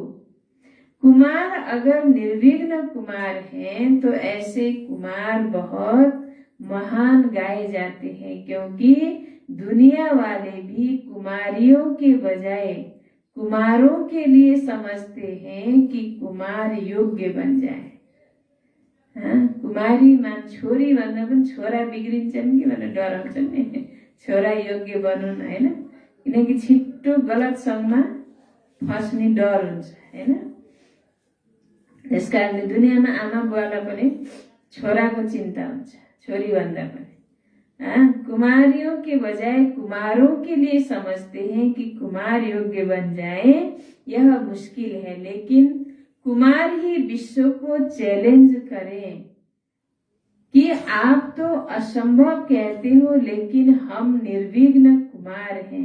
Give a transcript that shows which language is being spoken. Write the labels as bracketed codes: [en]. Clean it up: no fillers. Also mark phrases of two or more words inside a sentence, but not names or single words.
[hi] कुमार अगर निर्विघ्न कुमार हैं तो ऐसे कुमार बहुत महान गाए जाते हैं, क्योंकि दुनिया वाले भी कुमारियों के बजाय कुमारों के लिए समझते हैं कि कुमार योग्य बन जाए। [ne] कुमारी मान छोरी भन्दा पनि छोरा बिग्रिन्छन् कि भनेर डराउँछन् नि, छोरा योग्य बनुन् हैन, किनकि छिट्टो गलत सङ्गमा फस्ने डर हुन्छ हैन। त्यसकारणले दुनियाँमा आमा बुवालाई पनि छोराको चिन्ता हुन्छ, छोरी भन्दा पनि। [hi] कुमारियों के बजाय कुमारों के लिए समझते हैं कि कुमार योग्य बन जाए, यह मुश्किल है। लेकिन कुमार ही विश्व को चैलेंज करें कि आप तो असंभव कहते हो, लेकिन हम निर्विघ्न कुमार हैं।